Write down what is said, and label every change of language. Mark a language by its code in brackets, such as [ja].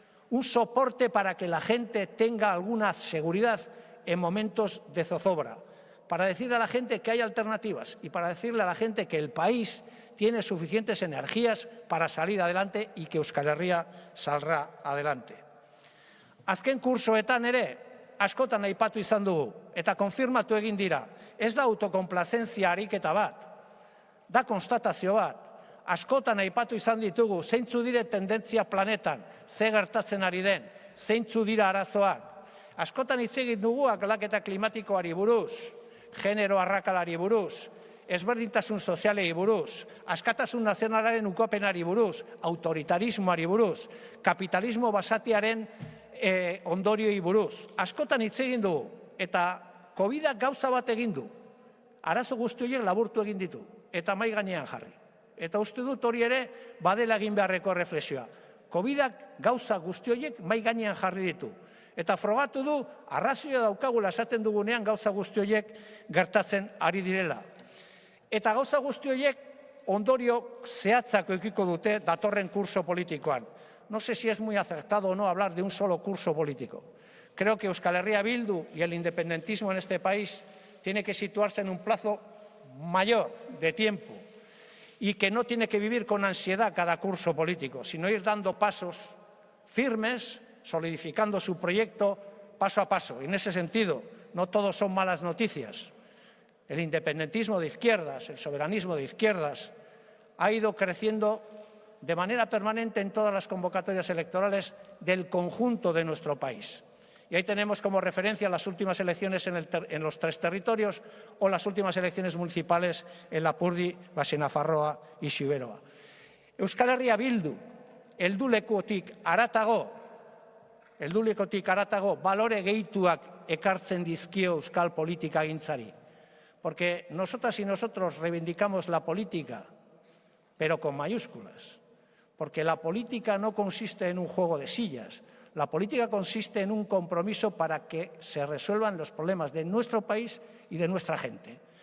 [es] Un soporte para que la gente tenga alguna seguridad en momentos de zozobra, para decirle a la gente que hay alternativas y para decirle a la gente que el país tiene suficientes energías para salir adelante y que Euskal Herria saldrá adelante. [eu] Azken kursoetan ere, askotan aipatu izan dugu eta konfirmatu egin dira, ez da autokonplazentzia ariketa bat, da konstatazio bat. Askotan aipatu izan ditugu, zeintzu dire tendentzia planetan, ze gertatzen ari den, zeintzu dira arazoak. Askotan hitz egin dugu aldaketa klimatikoari buruz, genero arrakalari buruz, ezberdintasun sozialei buruz, askatasun nazionalaren ukopenari buruz, autoritarismoari buruz, kapitalismo basatiaren ondorioi buruz. Askotan hitz egin dugu, eta COVID-ak gauza bat egin du. Arazo guzti horiek laburtu egin ditu, eta mahai gainean jarri. Eta uste dut hori ere badela egin beharreko reflexioa. COVID-ak gauza guzti horiek mahai gainean jarri ditu. Eta frogatu du, arrazioa daukagula esaten dugunean gauza guzti horiek gertatzen ari direla. Eta gauza guzti horiek ondorio zehatzak edukiko dute datorren kurso politikoan. [es] No sé si es muy acertado o no hablar de un solo curso político. Creo que Euskal Herria Bildu y el independentismo en este país tiene que situarse en un plazo mayor de tiempo y que no tiene que vivir con ansiedad cada curso político, sino ir dando pasos firmes, solidificando su proyecto paso a paso. Y en ese sentido, no todos son malas noticias. El independentismo de izquierdas, el soberanismo de izquierdas, ha ido creciendo de manera permanente en todas las convocatorias electorales del conjunto de nuestro país. Y ahí tenemos como referencia las últimas elecciones en los 3 territorios o las últimas elecciones municipales en Lapurdi, Basenafarroa y Xuberoa. [eu] Euskal Herria Bildu, heldulekotik haratago, balore gehituak ekartzen dizkio euskal politikagintzari. [es] Porque nosotras y nosotros reivindicamos la política, pero con mayúsculas. Porque la política no consiste en un juego de sillas. La política consiste en un compromiso para que se resuelvan los problemas de nuestro país y de nuestra gente.